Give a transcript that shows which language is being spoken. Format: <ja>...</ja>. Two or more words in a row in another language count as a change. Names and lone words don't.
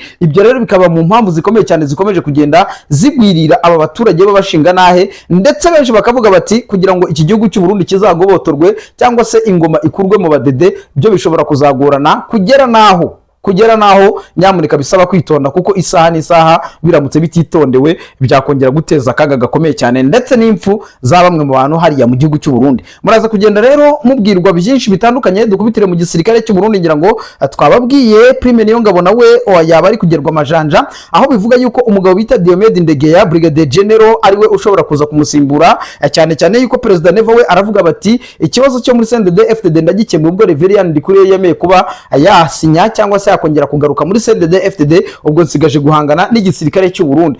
<rw>Ibyo rero bikaba mu mpamvu zikomeye cyane zikomeje kugenda zigwirira aba baturage b'abashinga nahe, ndetse benshi bakavuga bati kugira ngo iki gihugu cy'u Burundi kizagobotorwe cyangwa se ingoma ikurwe mu badede byo bishobora kuzagorana kugera naho nyamuneka bisaba kwitonda, kuko isaha n'isaha biramutse bititondewe byakongera guteza akaga gakomeye cyane, ndetse n'impfu za bamwe mu bantu hariya mu gihugu cy'u Burundi. Muraza kugenda rero mubwirwa byinshi bitandukanye, dukubitire mu gisirikare cy'u Burundi. Ngira ngo twababwiye Prime Niyongabo nawe yaba ari kugerwa amajanja, aho bivuga yuko umugabo bita Diomede Ndegeya Brigadier General ariwe ushobora kuza kumusimbura, cyane yuko Perezida Neva we aravuga bati ikibazo cyo muri CNDD-FDD ndagikemura ubwo Reverien Ndikuriyo yemeye kuba yasinya cyangwa se yakongera kugaruka muri CNDD-FDD, ubwo nsigaje guhangana n'igisirikare cy'u Burundi.</rw>